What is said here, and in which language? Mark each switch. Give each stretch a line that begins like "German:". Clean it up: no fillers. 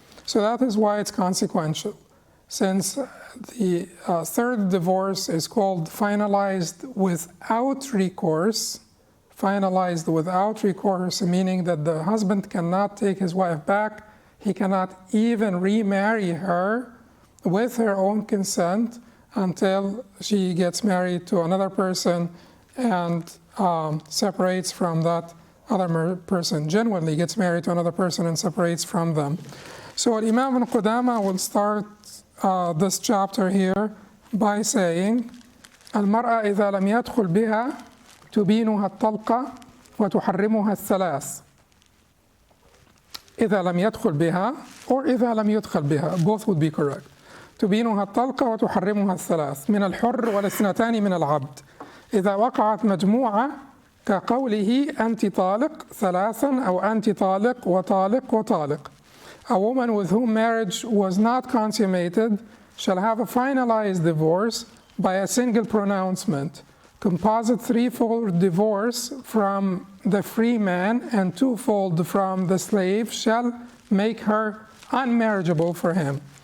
English: So that is why it's consequential. Since the 3rd divorce is called finalized without recourse, meaning that the husband cannot take his wife back, he cannot even remarry her with her own consent until she gets married to another person and separates from that other person, genuinely gets married to another person and separates from them. So Imam ibn Qudamah will start this chapter here by saying,
Arabic: المرأة إذا لم يدخل بها تبينها الطلقة وتحرمها الثلاث. إذا لم يدخل بها
English: or
Arabic: إذا لم يدخل بها,
English: both would be correct.
Arabic: تبينها الطلقة وتحرمها الثلاث من الحر والاثنتان من العبد إذا وقعت مجموعة كقوله أنت طالق ثلاثا أو أنت طالق وطالق وطالق.
English: A woman with whom marriage was not consummated shall have a finalized divorce by a single pronouncement. Composite 3-fold divorce from the free man and 2-fold from the slave shall make her unmarriageable for him.